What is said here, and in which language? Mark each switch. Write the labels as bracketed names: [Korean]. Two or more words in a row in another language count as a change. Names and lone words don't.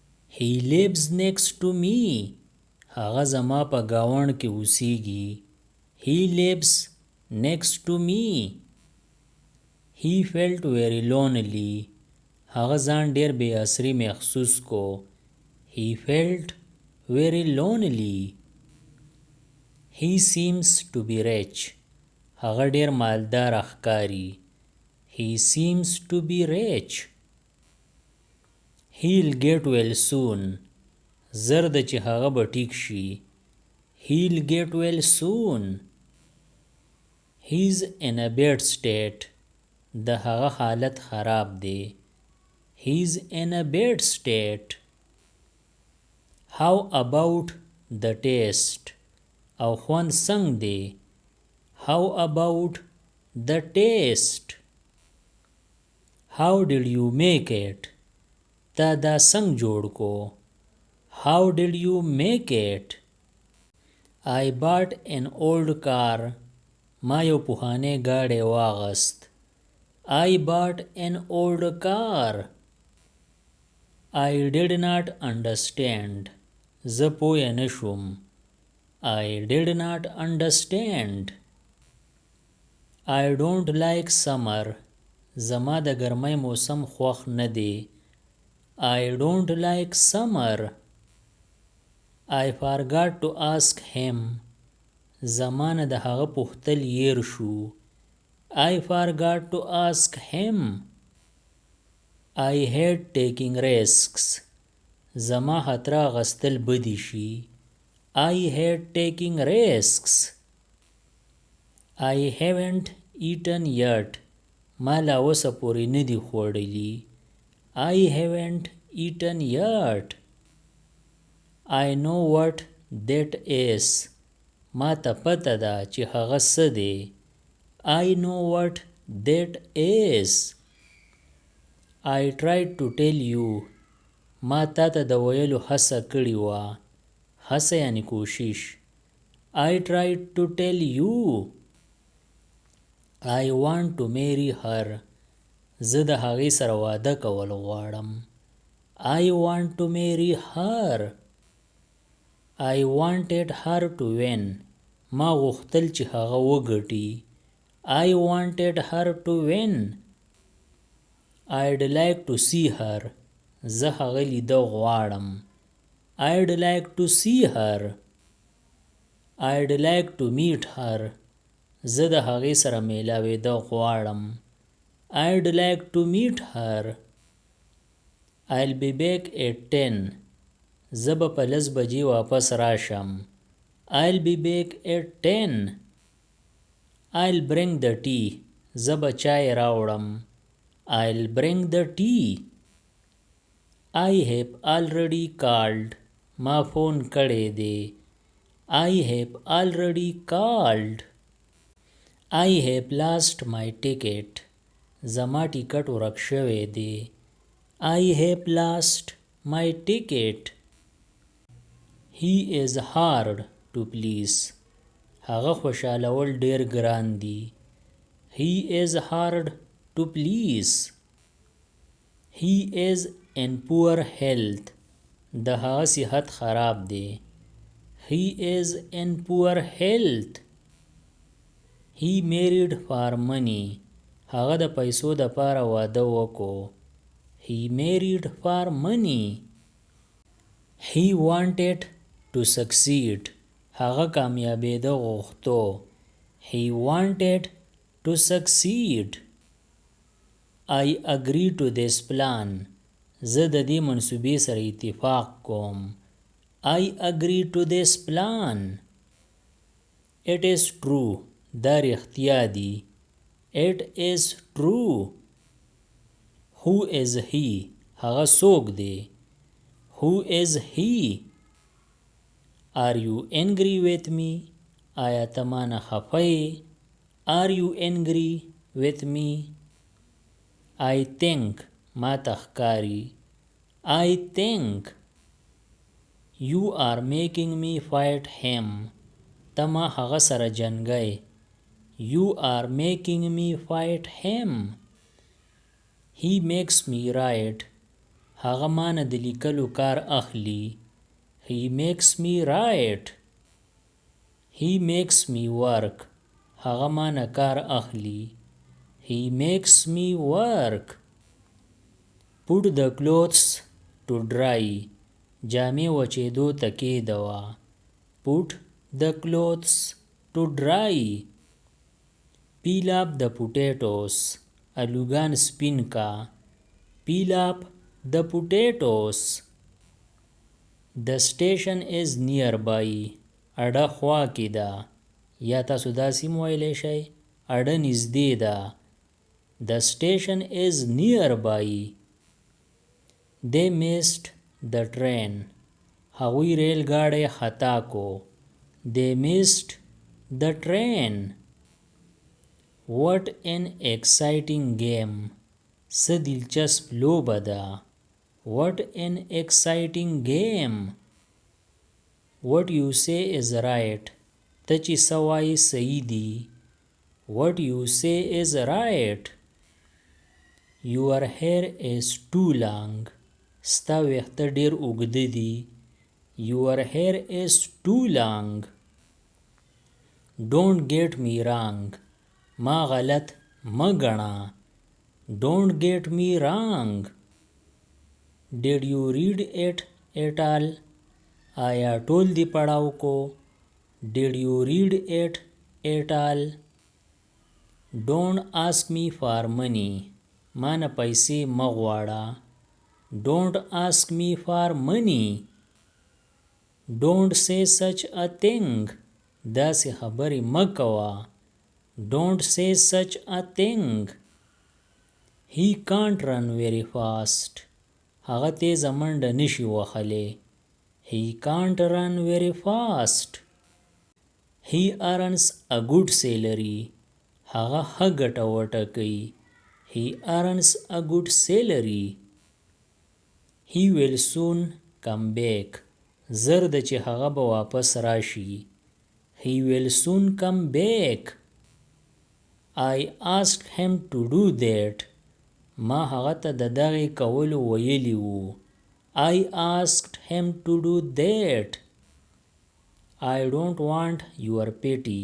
[English] He lives next to me. [Pashto] هغه زما په گاوند کې اوسیږي. [English] He lives next to me. He felt very lonely. [Pashto] هغه ځان ډیر بې اسري محسوس کو. [English] He felt very lonely. He seems to be rich. [Pashto] هغه ډیر مالدار ښکاري. [English] He seems to be rich. He'll get well soon. [Pashto] زر ده چې هغه به ټیک شي. [English] He'll get well soon. He's in a bad state. [Pashto] د هغه حالت خراب دی. [English] He's in a bad state. How about the taste? [Pashto] او خوند څنګه دی. [English] How about the taste? How did you make it? [Pashto] تا دا څنګه جوړ کو. [English] How did you make it? I bought an old car. [Pashto] ما یو پخوانی ګاډی واغست. [English] I bought an old car. I did not understand. [Pashto] زه پوه نه شوم. [English] I did not understand. I don't like summer. [Pashto] زما د ګرمۍ موسم خوښ نه دی. [English] I don't like summer. I forgot to ask him. [Pashto] زمانه د هغه پوښتل هیر شو. [English] I forgot to ask him. I hate taking risks. [Pashto] زما خطر اخیستل بدی شي. [English] I hate taking risks. I haven't eaten yet. [Pashto] ما لا اوسه پورې نه دي خوړلي. [English] I haven't eaten yet. I know what that is. [Pashto] ما ته پته ده چې هغه څه دی. [English] I know what that is. I tried to tell you. [Pashto] ما تا ته د ویلو هڅه کړې وه. هڅه یعنی کوشش. [English] I tried to tell you. I want to marry her. [Pashto] زه د هغې سره واده کول غواړم. [English] I want to marry her. I wanted her to win. [Pashto] ما غوښتل چې هغه وګټي. [English] I wanted her to win. I'd like to see her. [Pashto] زه هغه لیده غواړم. [English] I'd like to see her. I'd like to meet her. [Pashto] زه د هغې سره میلاوېده غواړم. [English] I'd like to meet her. I'll be back at 10. [Pashto] زه به په 10 بجې واپس راشم. [English] I'll be back at 10. I'll bring the tea. [Pashto] زه به چای راوړم. [English] I'll bring the tea. I have already called. [Pashto] ما فون کړی دی. [English] I have already called. I have lost my ticket. [Pashto] زما ټیکټ ورک شوی دی. [English] I have lost my ticket. He is hard to please. [Pashto] هغه خوشحالول ډیر ګران دی. [English] He is hard to please. He is in poor health. [Pashto] د هغه صحت خراب دی. [English] He is in poor health. He married for money. [Pashto] هغه د پیسو د پاره واده وکړو. [English] He married for money. He wanted to succeed. [Pashto] هغه کامیابېده غوښتو. [English] He wanted to succeed. I agree to this plan. [Pashto] زه د دې منصوبې سره اتفاق کوم. [English] I agree to this plan. It is true. [Pashto] دا رښتیا دی. [English] It is true. Who is he? [Pashto] هغه څوک دی. [English] Who is he? Are you angry with me? [Pashto] آیا ته مانه خفه یې؟ [English] Are you angry with me? I think. [Pashto] ما ته ښکاري. [English] I think. You are making me fight him. [Pashto] ته ما هغه سره جنګی. [English] You are making me fight him. He makes me right. [Pashto] هغه مانه د لیکلو کار اخلي. [English] He makes me write. He makes me work. [Pashto] هغه مانه کار اخلي. [English] He makes me work. Put the clothes to dry. [Pashto] جامې وچېدو ته کېږدوه. [English] Put the clothes to dry. Peel up the potatoes. [Pashto] الوګان سپین کا. [English] Peel up the potatoes. The station is nearby. [Pashto] اډه خوا کې ده. یا تاسو داسې هم ویلی شئ اډه نږدې ده. [English] The station is nearby. They missed the train. [Pashto] هغوی ریل ګاډی خطا کو. [English] They missed the train. What an exciting game. [Pashto] څه دلچسپ لوبه ده. [English] What an exciting game. What you say is right. [Pashto] ته چې څه وایې صحیح دي. [English] What you say is right. Your hair is too long. [Pashto] ستا ویښته ډېر اوږده دي. [English] Your hair is too long. Don't get me wrong. [Pashto] ما غلط مه ګڼه. [English] Don't get me wrong. Did you read it at all? [Pashto] آیا ټول دی پڑھاو کو. [English] Did you read it at all? Don't ask me for money. [Pashto] ما نه پیسې مه غواړه. [English] Don't ask me for money. Don't say such a thing. [Pashto] داسې خبرې مه کوه. [English] Don't say such a thing. He can't run very fast. [Pashto] هغه تیزه منډه نشي وهلی. [English] He can't run very fast. He earns a good salary. [Pashto] هغه ښه ګټه وټکوي. [English] He earns a good salary. He will soon come back. [Pashto] زر ده چې هغه به واپس راشي. [English] He will soon come back. I asked him to do that. [Pashto] ما هغه ته د دغې کولو ویلي وو. [English] I asked him to do that. I don't want your pity.